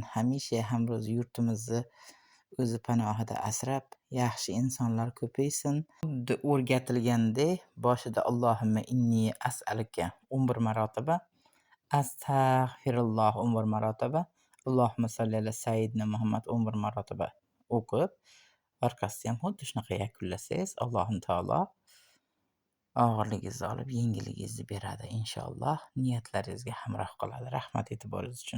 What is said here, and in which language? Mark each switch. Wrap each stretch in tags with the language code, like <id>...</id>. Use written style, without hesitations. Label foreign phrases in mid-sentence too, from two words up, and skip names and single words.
<uz>Hamisha hamro'z yurtimizni o'zi panohida asrab, yaxshi insonlar ko'paysin. Xuddi o'rgatilgandek boshida</uz> <ar>اللهم إني أسألك</ar> <uz>11 marotaba, astag'firulloh 11 marotaba,</uz> <ar>اللهم صل على سيدنا محمد</ar> <uz>11 marotaba o'qib, orqasidan ham xuddi shunaqa yakunlasangiz, Alloh taolo og'irligingizni olib, yengilligingizni beradi inshaalloh. Niyatlaringizga hamroh qiladi. Rahmat e'tiboringiz uchun.</uz>